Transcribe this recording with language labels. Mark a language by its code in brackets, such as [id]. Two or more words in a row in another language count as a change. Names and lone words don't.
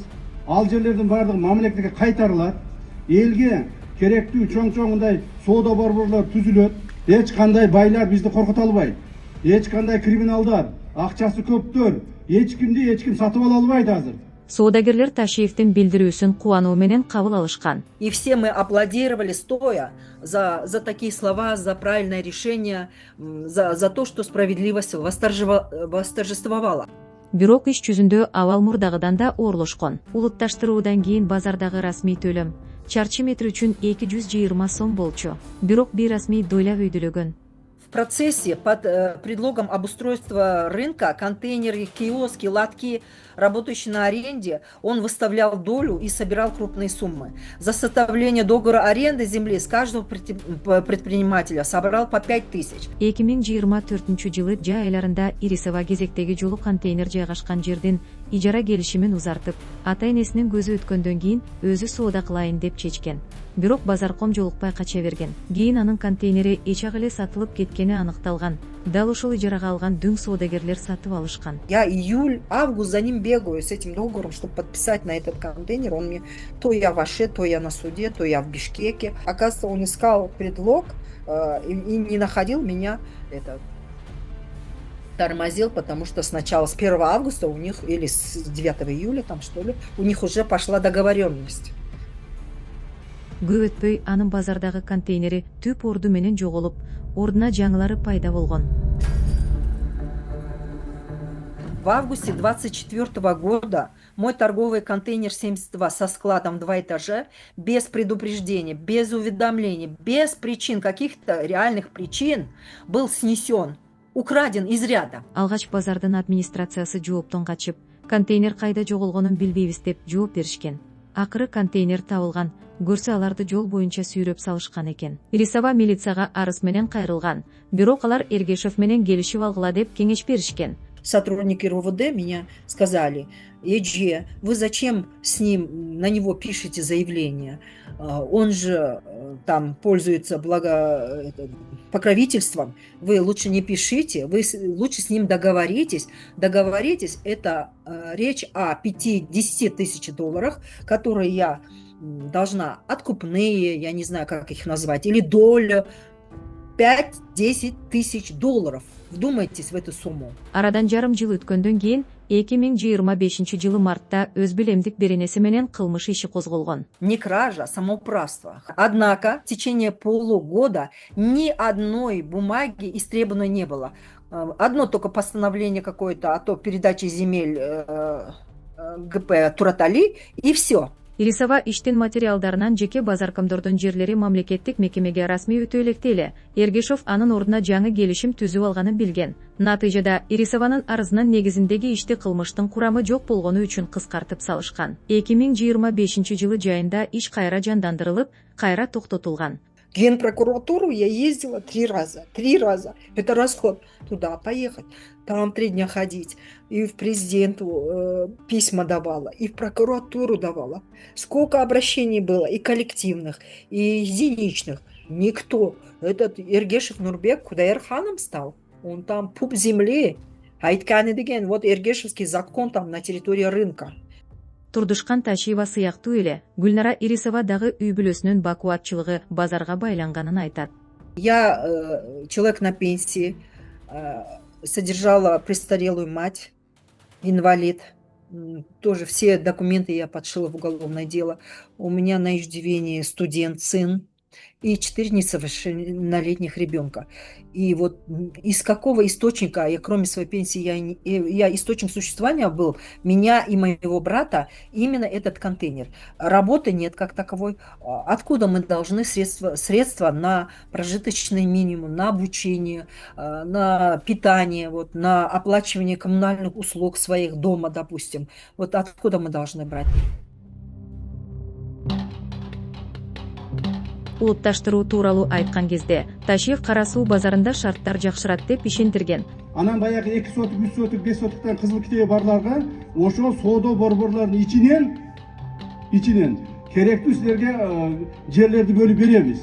[ky] Ал жерлердин бардығы мамлекетке кайтарылат. Элге керектүү чоң-чоңундай соода борборлор түзүлөт. Эч кандай байлар бизди коркута албайт. Эч кандай криминалдар, акчасы көптөр, эч ким сатып ала албайт азыр. Соодагерлер Ташиевдин билдирүүсүн кубануу менен кабыл алышкан. [ru] И все мы аплодировали стоя за такие слова, за правильное решение, за то, что справедливость восторжествовала. [ky] Бирок иш жүзүндө абал мурдагыдан да оорлошкон. Улутташтыруудан кийин базардагы расмий төлөм чарчы метр үчүн 220 сом болчу. Бирок бейрасмий доля өйдөлөгөн. [ru] В процессе под предлогом обустройства рынка контейнеры, киоски, лотки, работающие на аренде, он выставлял долю и собирал крупные суммы. За составление договора аренды земли с каждого предпринимателя собрал по 5000. [ky] 2024 жылы жай айларында Ирисова кезектеги жолу контейнер жайгашкан жердин ижара келишимин узартып, ата-энесинин көзү өткөндөн кийин өзү соода кылайын деп чечкен. Бирок базарком жолукпай кача берген. Кийин анын контейнери эчак эле сатылып кеткени аныкталган. Дал ушул ижарага алган дүң соодагерлер сатып алышкан. [ru] Я июль, август за ним бегаю с этим договором, чтобы подписать на этот контейнер. Он мне то я в Аше, то я на суде, то я в Бишкеке. Оказывается, он искал предлог и не находил меня тормозил, потому что сначала с 1 августа у них, или с 9 июля, там что ли, у них уже пошла договоренность. [ky] Көп өтпөй анын базардагы контейнери түп орду менен жоголуп, ордуна жаңылары пайда болгон. [ru] В августе 24 года мой торговый контейнер 72 со складом 2 этажа, без предупреждения, без уведомления, без причин, каких-то реальных причин, был снесен, украден из ряда. [ky] Алгач базардын администрациясы жооптон качып, контейнер кайда жоголгонун билбейбиз деп жооп беришкен. Акыры контейнер табылган. Көрсө аларды жол боюнча сүйрөп салышкан экен. Ирисова милицияга арыз менен кайрылган. Бирок алар Эргешев менен келишип алгыла деп кеңеш беришкен. [ru] сотрудники РОВД меня сказали: Эдже, вы зачем на него пишете заявление? Он же там пользуется покровительством, вы лучше не пишите, вы лучше с ним договоритесь. Договоритесь, это речь о 5-10 тысяч долларах, которые я должна, откупные, я не знаю, как их назвать, или долю, 5-10 тысяч долларов. Вдумайтесь в эту сумму. [ky] Арадан жарым жыл өткөндөн кийин 2025-жылы мартта өз билемдик беренеси менен кылмыш иши козголгон. [ru] Не кража, самоуправство. Однако в течение полугода ни одной бумаги истребовано не было. Одно только постановление какое-то о передаче земель ГП Туратали, и все. [ky] Ирисова иштин материалдарынан жеке базаркомдордун жерлери мамлекеттик мекемеге расмий өтө электе эле. Эргешов анын ордуна жаңы келишим түзүп алганын билген. Натыйжада Ирисованын арызынын негизиндеги ишти кылмыштын курамы жок болгону үчүн кыскартып салышкан. 2025-жылы жайында иш кайра жандандырылып, кайра токтотулган. [ru] В Генпрокуратуру я ездила 3 раза. 3 раза. Это расход. Туда поехать, там 3 дня ходить. И в президенту письма давала, и в прокуратуру давала. Сколько обращений было, и коллективных, и единичных. Никто. Этот Эргешев Нурбек Кудаерханом стал. Он там пуп земли. [ky] Айтканы деген, [ru] вот Эргешевский закон там на территории рынка. [ky] Турдушкан Ташиева сыяктуу эле Гүлнара Ирисова дагы үй бүлөсүнүн бакубатчылыгы базарга байланганын айтат. [ru] Я человек на пенсии, содержала престарелую мать, инвалид. Тоже все документы я подшила в уголовное дело. У меня на иждивении студент, сын и 4 несовершеннолетних ребенка. И вот из какого источника, я кроме своей пенсии, я источник существования был, меня и моего брата, именно этот контейнер. Работы нет как таковой. Откуда мы должны средства на прожиточный минимум, на обучение, на питание, вот, на оплачивание коммунальных услуг своих дома, допустим. Вот откуда мы должны брать? [ky] Улутташтыруу тууралуу айткан кезде Ташиев Кара Суу базарында шарттар жакшырат деп ишендирген. Анан баягы 2 сотук, 3 сотук, 5 сотуктан кызыл китеби барларга ошол соода борборлордун ичинен керектүү силерге жерлерди бөлүп беребиз.